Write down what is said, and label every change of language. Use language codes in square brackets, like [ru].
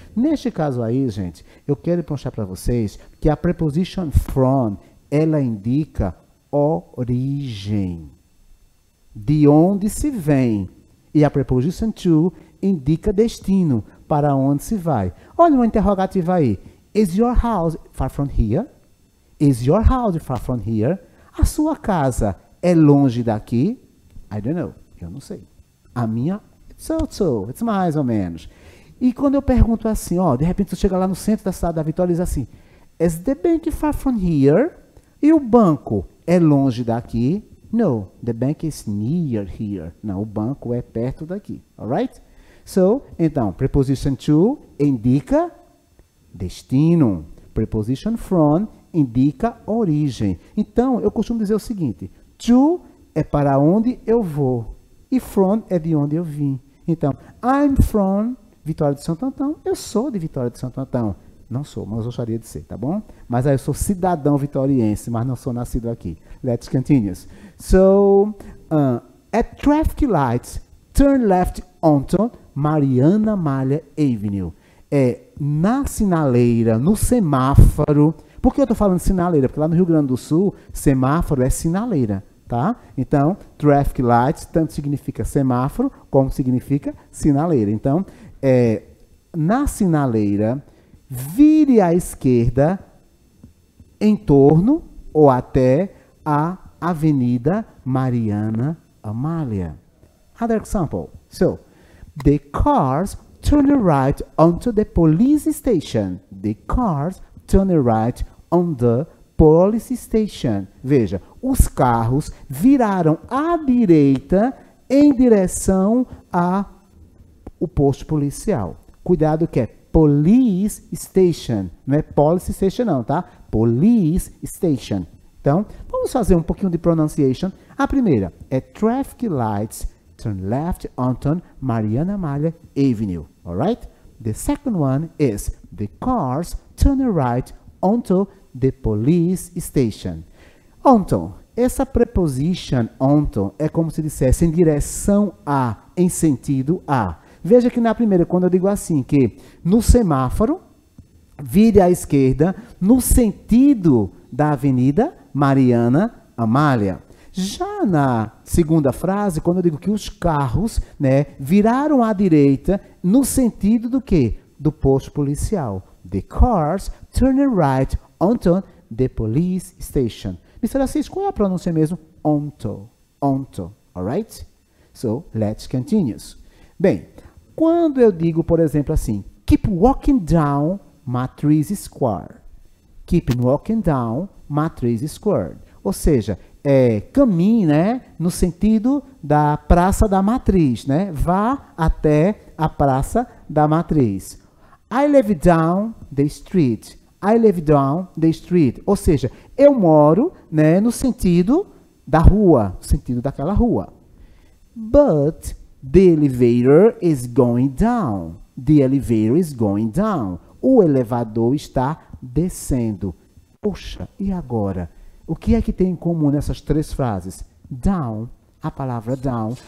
[pt] Neste caso aí, gente, eu quero mostrar para vocês que a preposition from, ela indica origem, de onde se vem. E a preposition to indica destino, para onde se vai. Olha uma interrogativa aí. [en] Is your house far from here? Is your house far from here? [pt] A sua casa é longe daqui? [en] I don't know. [pt] Eu não sei. A minha, it's mais ou menos. E quando eu pergunto assim, ó, de repente você chega lá no centro da cidade da Vitória e diz assim, [en] is the bank far from here? [pt] E o banco é longe daqui? [en] No, the bank is near here. [pt] Não, o banco é perto daqui. Alright? So, então, preposition to indica destino. Preposition from indica origem. Então, eu costumo dizer o seguinte, to é para onde eu vou e from é de onde eu vim. Então, [en] I'm from [pt] Vitória de Santo Antão. Eu sou de Vitória de Santo Antão. Não sou, mas eu gostaria de ser, tá bom? Mas aí eu sou cidadão vitoriense, mas não sou nascido aqui. [en] Let's continue. So, at traffic lights, turn left onto Mariana Malha Avenue. [pt] Na sinaleira, no semáforo. Por que eu estou falando sinaleira? Porque lá no Rio Grande do Sul, semáforo é sinaleira, tá? Então, traffic lights tanto significa semáforo, como significa sinaleira. Então, na sinaleira, vire à esquerda em torno ou até a Avenida Mariana Amália. [en] Other example. So, the cars turn right onto the police station. The cars turn right on the police station. [pt] Veja, os carros viraram à direita em direção ao posto policial. Cuidado que é police station, não é police station não, tá? Police station. Então, vamos fazer um pouquinho de pronunciation. A primeira é [en] traffic lights turn left onto Mariana Amália Avenue. Alright? The second one is the cars turn right onto the police station. Onto. [pt] Essa preposition onto é como se dissesse em direção a, em sentido a. Veja que na primeira, quando eu digo assim, que no semáforo, vire à esquerda, no sentido da Avenida Mariana Amália. Já na segunda frase, quando eu digo que os carros, né, viraram à direita, no sentido do quê? Do posto policial. [en] The cars turned right onto the police station. Mr. [pt] Assis, qual é a pronúncia mesmo? [en] Onto. Onto. Alright? So, let's continue. [pt] Bem, quando eu digo, por exemplo, assim, [en] keep walking down Matriz Square. Keep walking down Matriz Square. [pt] Ou seja, caminhe, né, no sentido da Praça da Matriz, né? Vá até a Praça da Matriz. [en] I live down the street. I live down the street. [pt] Ou seja, eu moro, né, no sentido da rua, no sentido daquela rua. [en] But the elevator is going down. The elevator is going down. [pt] O elevador está descendo. Poxa, e agora? O que é que tem em comum nessas três frases? Down, a palavra down.